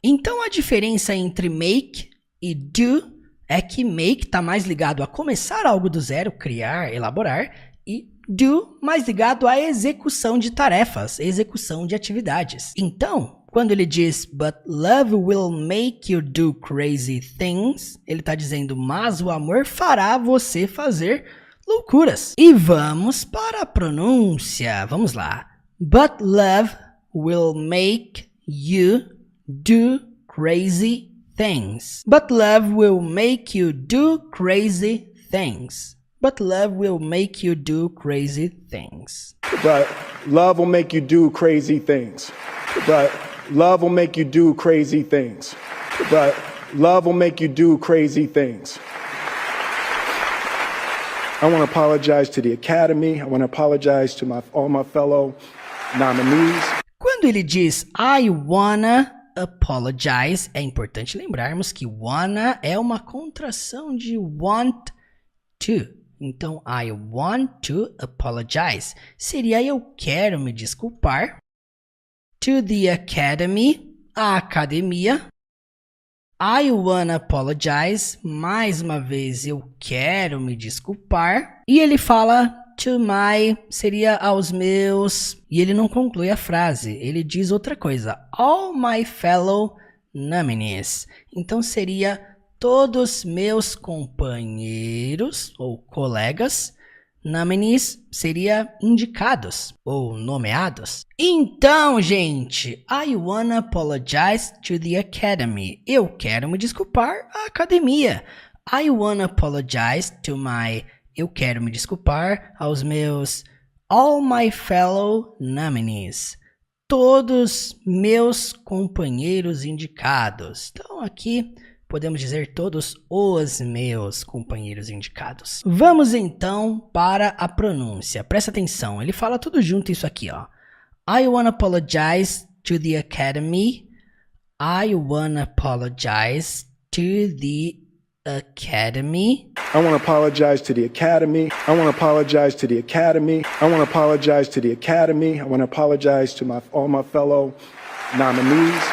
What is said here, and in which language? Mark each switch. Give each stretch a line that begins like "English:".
Portuguese: Então a diferença entre make e do é que make está mais ligado a começar algo do zero, criar, elaborar, e do mais ligado à execução de tarefas, execução de atividades. Então, quando ele diz
English: but love will make you do crazy things,
Portuguese: ele está dizendo mas o amor fará você fazer loucuras. E vamos para a pronúncia. Vamos lá.
English: But love will make you do crazy things. But love will make you do crazy things. But love will make you do crazy things. But love will make you do crazy things. But love will make you do crazy things. But love will make you do crazy things. I want to apologize to the Academy. I want to apologize to all my fellow nominees.
Portuguese: Quando ele diz
English: I wanna apologize,
Portuguese: é importante lembrarmos que wanna é uma contração de want to. Então,
English: I want to apologize
Portuguese: seria eu quero me desculpar.
English: To the Academy,
Portuguese: a academia.
English: I wanna apologize,
Portuguese: mais uma vez eu quero me desculpar. E ele fala
English: to my,
Portuguese: seria aos meus, e ele não conclui a frase, ele diz outra coisa,
English: all my fellow nominees.
Portuguese: Então seria todos meus companheiros ou colegas. Nominees seria indicados ou nomeados. Então, gente,
English: I wanna apologize to the Academy.
Portuguese: Eu quero me desculpar à academia.
English: I wanna apologize to my...
Portuguese: Eu quero me desculpar aos meus...
English: All my fellow nominees.
Portuguese: Todos meus companheiros indicados. Então, aqui... podemos dizer todos os meus companheiros indicados. Vamos então para a pronúncia. Presta atenção, ele fala tudo junto isso aqui, ó.
English: I wanna apologize to the Academy. I wanna apologize to the Academy. I wanna apologize to the Academy. I wanna apologize to the Academy. I wanna apologize to the Academy. I wanna apologize to all my fellow nominees.